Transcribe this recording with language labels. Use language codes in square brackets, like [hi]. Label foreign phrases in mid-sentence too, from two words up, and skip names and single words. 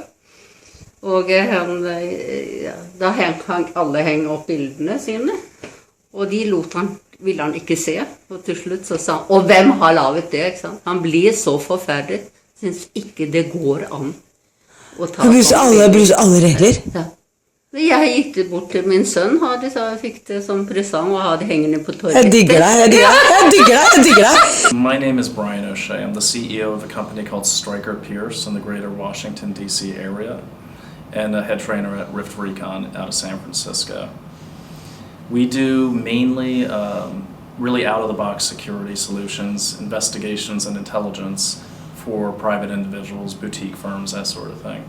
[no] Og da hang alle opp bildene sine, og de ville han ikke se, og til slutt så sa han, og hvem har laget det, ikke sant? Han blir så forferdet, synes ikke det går an å ta Han bryter alle regler? Ja. Jeg gikk det bort til min sønn, så jeg fikk det som presang og hadde hengende på toalettet. Jeg digger deg. [en] My name is Brian O'Shea. I'm the CEO of a company called Stryker Pierce in the greater Washington, D.C. area, and a head trainer at Rift Recon out of San Francisco. We do mainly really out-of-the-box security solutions, investigations and intelligence for private individuals, boutique firms, that sort of thing.